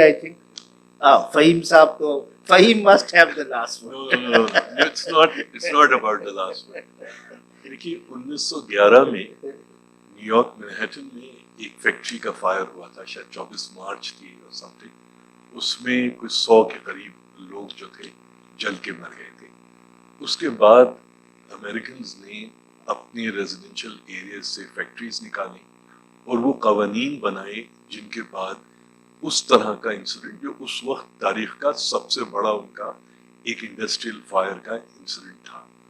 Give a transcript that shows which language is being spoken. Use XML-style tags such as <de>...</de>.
<en>I think Fahim</en> <ur>صاحب تو</ur> <en>Fahim must have the last No, word. no, no, it's not about the last one.</en> <ur>دیکھیے 1911 میں new York Manhattan میں ایک factory کا فائر ہوا تھا, شاید 24 مارچ تھی اور</ur> <en>Something.</en> <ur>اس میں کچھ 100 کے قریب لوگ جو تھے جل کے مر گئے تھے. اس کے بعد امریکنز نے اپنے ریزیڈینشیل ایریاز سے فیکٹریز نکالی اور وہ قوانین بنائے جن کے بعد اس طرح کا انسیڈنٹ, جو اس وقت تاریخ کا سب سے بڑا ان کا ایک انڈسٹریل فائر کا انسیڈنٹ تھا.</ur>